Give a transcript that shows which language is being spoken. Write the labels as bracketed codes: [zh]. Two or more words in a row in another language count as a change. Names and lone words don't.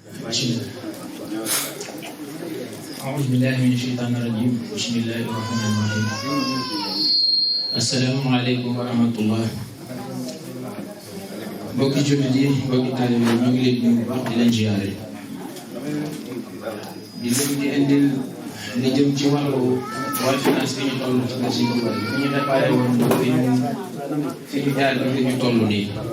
[ar] أعوذ بالله من الشيطان الرجيم بسم الله الرحمن الرحيم السلام عليكم ورحمة الله [wo] mbokki jullit yi mbokki taalibe yi ñu ngi leen di nuyu bu baax di leen ziyaare di leen di indil li jëm ci wàllu finance bi ñu toll ci kër si boppam fi ñu déparé woon fi ñu jaar ba fi ñu toll nii.